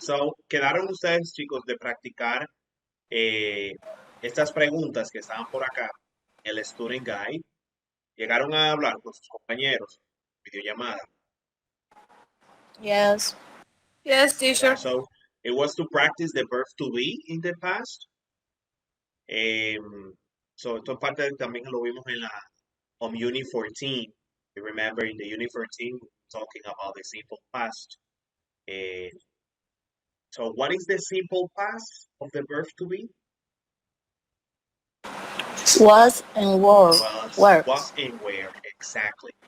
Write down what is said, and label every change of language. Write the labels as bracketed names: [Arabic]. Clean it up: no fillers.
[Spanish] So quedaron ustedes, chicos, de practicar eh, estas preguntas que estaban por acá, el Student Guide. Llegaron a hablar con sus compañeros, videollamada. [English] Yes. Yes, Yeah, teacher. so it was to practice the verb to be in the past. [Spanish] So esto parte también lo vimos en la Unit 14. [English] You remember in the Unit 14 talking about the simple past. Eh, so what is the simple past of the verb to be? Was and were. Were. Was and where exactly.